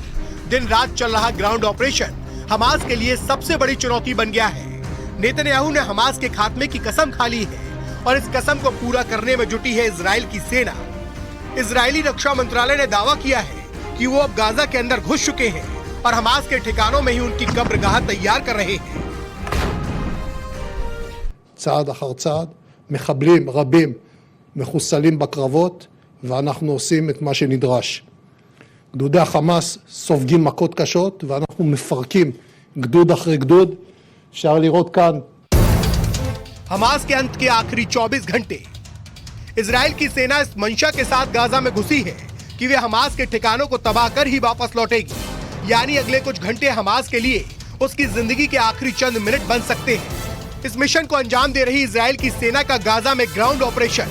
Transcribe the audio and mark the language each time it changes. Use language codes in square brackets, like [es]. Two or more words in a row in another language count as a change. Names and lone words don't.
[hi] दिन रात चल रहा [en] ground operation [hi] हमास के लिए सबसे बड़ी चुनौती बन गया है। नेतन्याहू ने हमास के खात्मे की कसम खा ली है और इस कसम को पूरा करने में जुटी है इजराइल की सेना। इजरायली रक्षा मंत्रालय ने दावा किया है कि वो अब गाजा के अंदर घुस चुके हैं और हमास के ठिकानों में ही उनकी कब्रगाह तैयार कर रहे हैं। [he] צעד אחר צעד, מחבלים רבים מחוסלים בקרבות, ואנחנו עושים את מה שנדרש. גדודי החמאס סופגים מכות קשות, ואנחנו מפרקים גדוד אחרי גדוד. אפשר לראות כאן. [hi] हमास के अंत के आखिरी 24 घंटे इजराइल की सेना इस मंशा के साथ गाजा में घुसी है कि वे हमास के ठिकानों को तबाह कर ही वापस लौटेगी। यानी अगले कुछ घंटे हमास के लिए उसकी जिंदगी के आखिरी चंद मिनट बन सकते हैं। इस मिशन को अंजाम दे रही इजराइल की सेना का गाजा में [en] ground operation.